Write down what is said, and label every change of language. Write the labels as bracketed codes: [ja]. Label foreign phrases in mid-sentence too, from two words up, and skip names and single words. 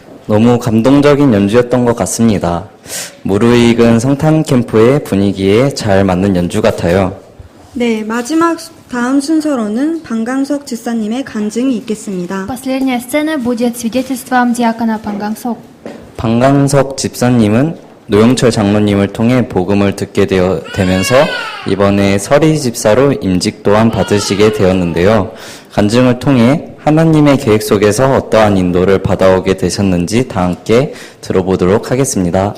[ko] 너무 감동적인 연주였던 것 같습니다. 무르익은 성탄 캠프의 분위기에 잘 맞는 연주 같아요. 네, 마지막 다음 순서로는 방강석 집사님의 간증이 있겠습니다. [ru] Последняя сцена будет свидетельством диакона Пангансок. [ko] 방강석 집사님은 노영철 장로님을 통해 복음을 듣게 되면서 이번에 서리 집사로 임직 또한 받으시게 되었는데요. 간증을 통해 하나님의 계획 속에서 어떠한 인도를 받아오게 되셨는지 다 함께 들어보도록 하겠습니다.